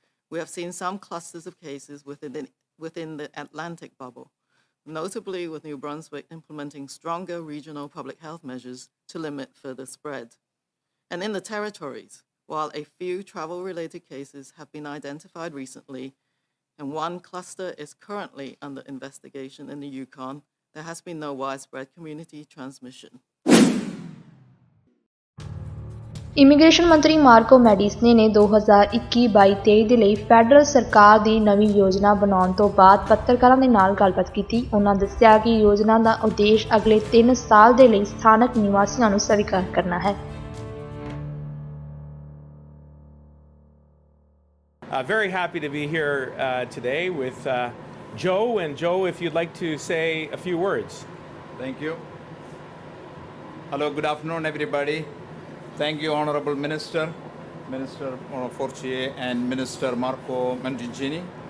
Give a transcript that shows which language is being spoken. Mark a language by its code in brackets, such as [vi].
[en] We have seen some clusters of cases within the Atlantic bubble, notably with New Brunswick implementing stronger regional public health measures to limit further spread. And in the territories, while a few travel-related cases have been identified recently, and one cluster is currently under investigation in the Yukon, there has been no widespread community transmission. [pa] Immigration ਮੰਤਰੀ ਮਾਰਕੋ ਮੈਡੀਸਨੇ ਨੇ 2021-22-23 ਦੇ ਲਈ federal ਸਰਕਾਰ ਦੀ ਨਵੀਂ ਯੋਜਨਾ ਬਣਾਉਣ ਤੋਂ ਬਾਅਦ ਪੱਤਰਕਾਰਾਂ ਦੇ ਨਾਲ ਗੱਲਬਾਤ ਕੀਤੀ। ਉਹਨਾਂ ਦੱਸਿਆ ਕਿ ਯੋਜਨਾ ਦਾ ਉਦੇਸ਼ ਅਗਲੇ 3 ਸਾਲ ਦੇ ਲਈ ਸਥਾਨਕ ਨਿਵਾਸੀਆਂ ਨੂੰ ਸਵੀਕਾਰ ਕਰਨਾ ਹੈ। [en] Very happy to be here today with Joe. And Joe, if you'd like to say a few words. Thank you. Hello, good afternoon, everybody. Thank you, Honorable Minister Fortier and Minister Marco Mendicino.